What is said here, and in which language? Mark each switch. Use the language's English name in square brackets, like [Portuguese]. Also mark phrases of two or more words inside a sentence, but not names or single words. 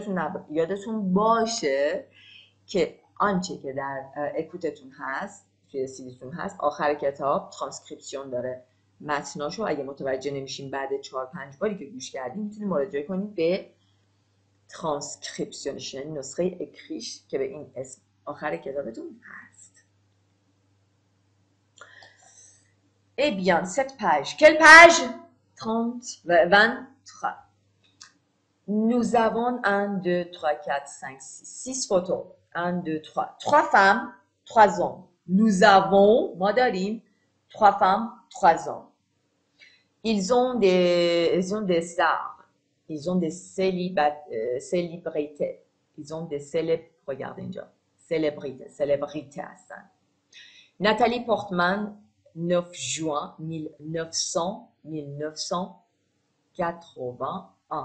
[Persian] یادتون باشه که آنچه که در اکوتتون هست توی سیدیتون هست آخر کتاب ترانسکریپسیون داره. متناشو اگه متوجه نمیشین بعد 4-5 باری که گوش کردین میتونید مراجعه کنید به ترانسکریپسیونش، یعنی نسخه اکریش که به این اسم آخر کتابتون هست. [French] Eh bien, cette page. Quelle page? 23. Nous avons 1, 2, 3, 4, 5, 6 photos. 1, 2, 3. 3 femmes, 3 hommes. Nous avons, [Persian] ما داریم [French] 3 femmes, 3 hommes. Ils ont des stars. Ils ont des célébrités. Ils ont des célèbres. Regardez اینجا. Célébrités هستن. Nathalie Portman, 9 juin 1981.